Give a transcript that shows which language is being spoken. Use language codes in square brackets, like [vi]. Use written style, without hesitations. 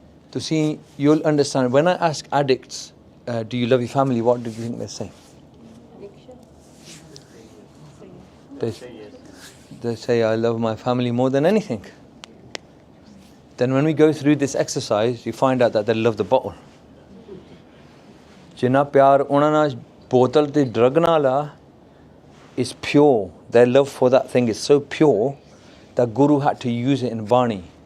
[en] To see, you'll understand. When I ask addicts, do you love your family? What do you think they say? They say, I love my family more than anything. Then when we go through this exercise, you find out that they love the bottle. [pa] Jina pyar ਉਹਨਾਂ ਨਾਲ ਬੋਤਲ ਤੇ drug ਨਾਲ ਆ [en] is pure. Their love for that thing is so pure that Guru had to use it in Vani.